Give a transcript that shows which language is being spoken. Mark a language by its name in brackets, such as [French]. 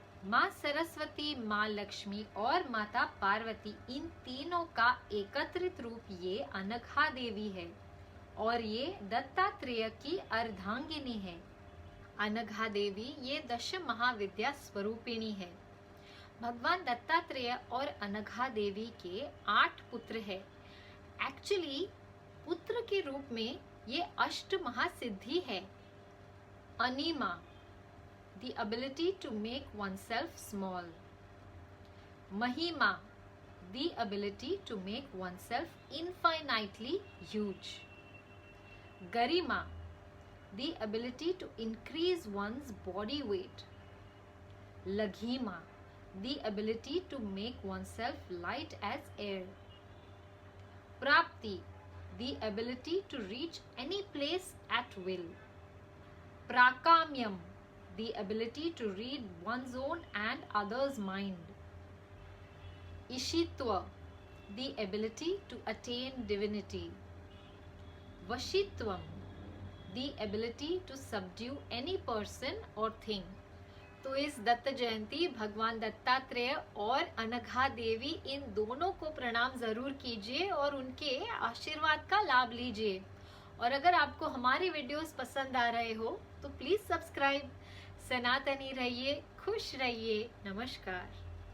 [Hindi] माँ सरस्वती, माँ लक्ष्मी और माता पार्वती, इन तीनों का एकत्रित रूप ये अनघा देवी है और ये दत्तात्रेय की अर्धांगिनी है। अनघा देवी ये दश महाविद्या स्वरूपिणी है। भगवान दत्तात्रेय और अनघा देवी के 8 पुत्र है। एक्चुअली पुत्र के रूप में ये अष्ट महासिद्धि है। [English] अनिमा, the ability to make oneself small. Mahima, the ability to make oneself infinitely huge. Garima, the ability to increase one's body weight. Laghima, the ability to make oneself light as air. Prapti, the ability to reach any place at will. Prakamyam, the ability to read one's own and others' mind. Ishitva, the ability to attain divinity. Vashitvam, the ability to subdue any person or thing. [Hindi] तो इस दत्त जयंती भगवान दत्तात्रेय और अनघा देवी, इन दोनों को प्रणाम जरूर कीजिए और उनके आशीर्वाद का लाभ लीजिए। और अगर आपको हमारी वीडियोस पसंद आ रहे हो तो प्लीज सब्सक्राइब। सनातनी रहिए, खुश रहिए। नमस्कार।